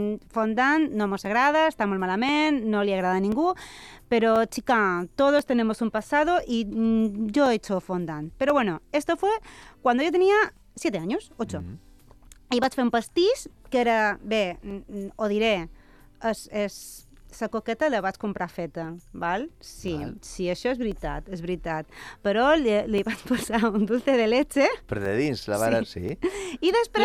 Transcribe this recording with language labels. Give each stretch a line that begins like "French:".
Catalan: Fondant no mos agrada, està molt malament, no li agrada a ningú, però, xica,
Spanish: todos tenemos un pasado
Catalan: i jo
Spanish: he hecho fondant. Però bueno, esto fue cuando yo tenía 7 años, 8.
Catalan: Mm-hmm. I vaig fer un pastís que era, bé, ho diré, és... La coqueta la vaig comprar feta, val? Sí, val. Sí, això és veritat, és veritat. Però li vaig posar un dulce de leche. Per de dins, la vara, sí. I després...